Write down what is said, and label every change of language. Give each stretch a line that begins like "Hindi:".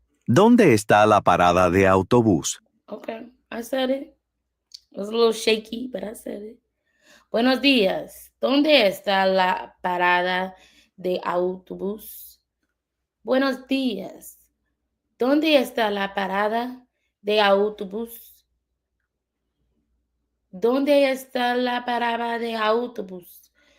Spanish: ¿Dónde está la parada de autobús?
English: Okay, I said it. It was a little shaky, but I said it.
Spanish: Buenos días. ¿Dónde está la parada de autobús? Buenos días. ¿Dónde está la parada de autobús? ¿Dónde está la parada de autobús?